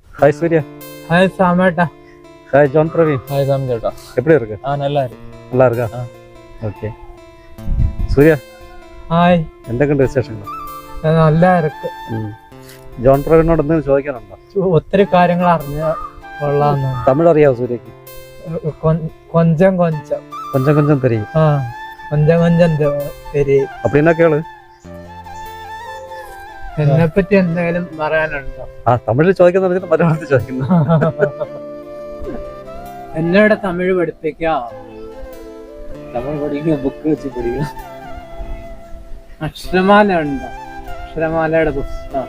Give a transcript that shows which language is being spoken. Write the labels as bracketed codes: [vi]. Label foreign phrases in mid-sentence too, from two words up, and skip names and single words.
[ta] ஹாய் சூர்யா. ஹாய் சாமேட்டா. ஹாய் ஜான் பிரவீன். ஹாய் சாம் சேட்டா. எப்படி இருக்கு? நல்லா இருக்கு. நல்லா இருக்கா? [ml] ഓക്കെ. സൂര്യ ഹായ്. എന്തൊക്കെയുണ്ട് വിശേഷങ്ങൾ? [ta] நல்ல இருக்கு. [ml] ജോൺ പ്രവീണിനോട് എന്തെങ്കിലും ചോദിക്കാനുണ്ടോ? ഒത്തിരി കാര്യങ്ങൾ അറിഞ്ഞ കൊള്ളാന്ന്. തമിഴ് അറിയാവോ സൂര്യക്ക്? [ta] கொஞ்சம் கொஞ்சம் கொஞ்சம் கொஞ்சம் தெரியும். கொஞ்சம் கொஞ்சம் தெரியும். அப்படின்னா கேளு. [ml] എന്നെ പറ്റി എന്തെങ്കിലും പറയാനുണ്ടോ? തമിഴിൽ ചോദിക്കുന്ന മലയാളത്തിൽ ചോദിക്കുന്നു. എന്നോട് തമിഴ് പഠിപ്പിക്കാം. തമിഴ് പഠിക്കുക, ബുക്ക് വെച്ച് പഠിക്കണം. അക്ഷരമാല ഉണ്ടോ? അക്ഷരമാലയുടെ പുസ്തകം.